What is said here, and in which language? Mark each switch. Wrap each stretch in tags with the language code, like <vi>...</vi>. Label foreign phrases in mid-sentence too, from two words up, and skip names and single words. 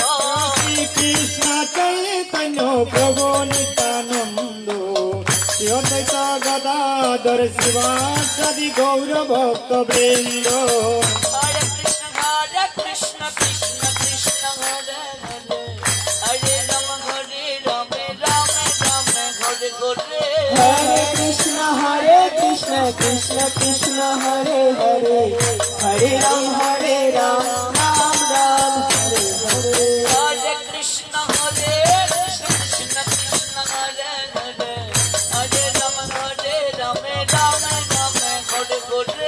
<bn>শ্রী কৃষ্ণ চৈতন্য প্রভু নিত্যানন্দ শ্রী অদ্বৈত গদাধর শিবাসাদি গৌর ভক্তবৃন্দ</bn> <sa>হরে কৃষ্ণ কৃষ্ণ কৃষ্ণ হরে হরে হরে রাম রাম হরে হরে हरे कृष्ण कृष्ण कृष्ण हरे हरे हरे राम राम राम हरे हरे हरे कृष्ण कृष्ण कृष्ण हरे हरे हरे राम राम राम हरे हरे</sa>